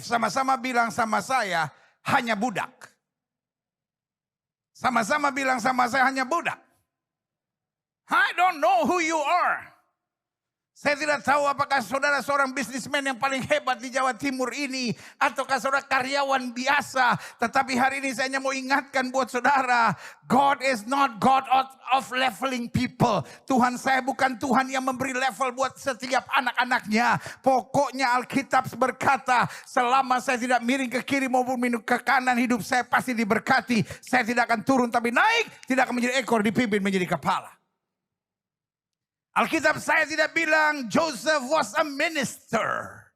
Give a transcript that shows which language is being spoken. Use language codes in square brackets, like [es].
[id] Sama-sama bilang sama saya, hanya budak. Sama-sama bilang sama saya, hanya budak. [en] I don't know who you are. [id] Saya tidak tahu apakah saudara seorang bisnismen yang paling hebat di Jawa Timur ini. Ataukah saudara karyawan biasa. Tetapi hari ini saya hanya mau ingatkan buat saudara. [en] God is not God of leveling people. [id] Tuhan saya bukan Tuhan yang memberi level buat setiap anak-anaknya. Pokoknya Alkitab berkata. Selama saya tidak miring ke kiri maupun ke kanan. Hidup saya pasti diberkati. Saya tidak akan turun tapi naik. Tidak akan menjadi ekor, dipimpin menjadi kepala. Alkitab saya tidak bilang [en] Joseph was a minister.